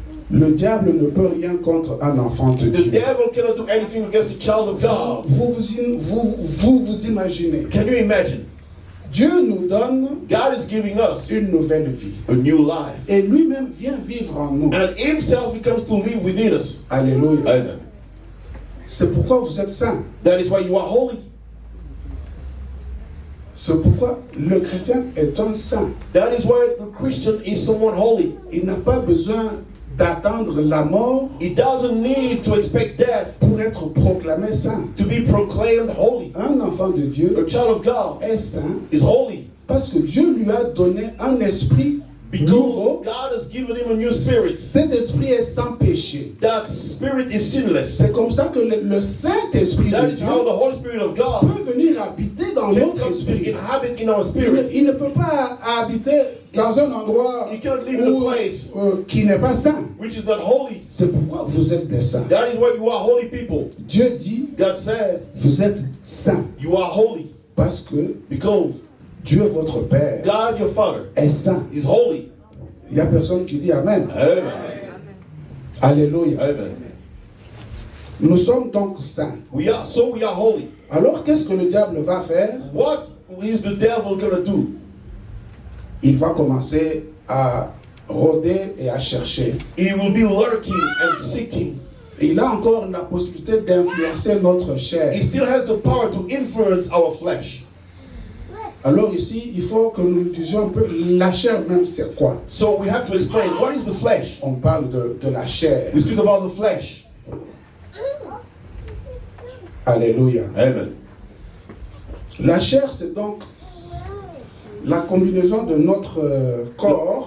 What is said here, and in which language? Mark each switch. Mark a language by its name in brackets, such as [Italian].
[French] Le diable ne peut rien contre un enfant de [English] The [French] Dieu. [English] devil cannot do anything against the child of God. [French] Vous imaginez. [English] Can you imagine? [French] Dieu nous donne [English] God is giving us [French] une nouvelle vie. [English] a new life. [French] Et lui-même vient vivre en nous. [English] And himself becomes to live within us. Alléluia. Amen. [French] C'est pourquoi vous êtes saints. [English] That is why you are holy. [French] C'est pourquoi le chrétien est un saint. [English] That is why the Christian is someone holy. [French] Il n'a pas besoin d'attendre la mort [English] He doesn't need to expect death [French] pour être proclamé saint. [English] to be proclaimed holy. [French] Un enfant de Dieu [English] A child of God [French] est saint [English] is holy [French] parce que Dieu lui a donné un esprit [English] because [French] nouveau. [English] God has given him a new spirit. [French] Cet esprit est sans péché. [English] That spirit is sinless. [French] C'est comme ça que le Saint-Esprit [English] That [French] de [English] is [French] Dieu [English] how the Holy Spirit of God [French] peut venir habiter dans [English] can [French] notre [English] come to [French] esprit. [English] inhabit in our [French] Il [English] spirit. [French] il ne peut pas habiter dans un endroit [English] He cannot live in a place [French] qui n'est pas saint. [English] which is not holy. [French] C'est pourquoi vous êtes des saints. [English] That is why you are holy people. [French] Dieu dit, [English] God says [French] vous êtes saints [English] you are holy [French] parce que [English] because [French] Dieu, votre Père, [English] God, your Father, [French] est saint. [English] is holy. [French] Il n'y a personne qui dit Amen. Amen. Alléluia. Amen. Nous sommes donc saints. [English] We are holy. [French] Alors qu'est-ce que le diable va faire? [English] What is the devil gonna do? [French] Il va commencer à rôder et à chercher. [English] He will be lurking and seeking. [French] Et il a encore la possibilité d'influencer notre chair. [English] He still has the power to influence our flesh. [French] Alors ici, il faut que nous disions un peu la chair même c'est quoi. [English] So we have to explain, what is the flesh? [French] On parle de la chair. [English] We speak about the flesh. Alléluia. Amen. [French] La chair c'est donc la combinaison de notre corps